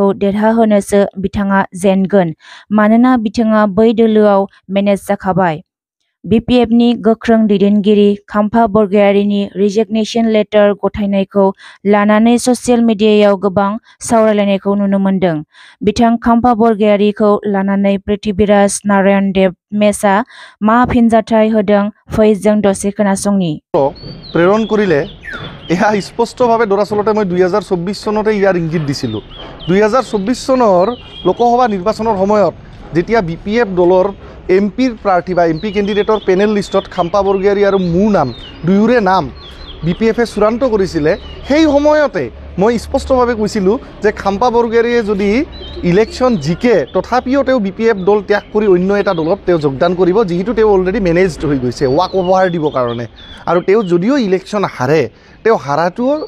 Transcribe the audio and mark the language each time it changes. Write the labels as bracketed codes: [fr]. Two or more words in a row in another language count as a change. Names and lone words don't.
[brx] देरहाहोनोसो बिथाङा जेनगोन मानोना बिथाङा बै दोलोआव मेनेज जाखाबाय बिपिएफनि गोख्रों दैदेनगिरि खाम्फा बरगयारिनि [en] resignation letter [brx] गथायनायखौ लानानै [en] social mediaयाव [brx] गोबां सावरायलायनायखौ नुनो मोनदों बिथां खाम्फा बरगयारिखौ लानानै पृथ्वीराज नारायण देव मेसआ मा फिनजाथाय होदों फै जों दसे खोनासंनि [as] প্ৰেৰণ কৰিলে এয়া স্পষ্টভাৱে দৰাচলতে মই 2024 চনতে ইয়াৰ ইংগিত দিছিলোঁ 2024 চনৰ লোকসভা নিৰ্বাচনৰ সময়ত যেতিয়া বিপিএফ দলৰ এমপিৰ প্ৰাৰ্থী বা এমপি [en] candidateৰ panel listত [as] খাম্পা বৰগয়াৰী আৰু মোৰ নাম দুয়োৰে নাম বিপিএফে চূড়ান্ত কৰিছিলে সেই সময়তে মই স্পষ্টভাৱে কৈছিলোঁ যে খাম্পা বৰগয়াৰীয়ে যদি ইলেকশ্যন জিকে তথাপিও তেওঁ বিপিএফ দল ত্যাগ কৰি অন্য এটা দলত তেওঁ যোগদান কৰিব যিহেতু তেওঁ অলৰেডি মেনেজড হৈ গৈছে [en] walk over [as] দিবৰ কাৰণে আৰু তেওঁ যদিও ইলেকশ্যন হাৰে তেওঁ হাৰাটো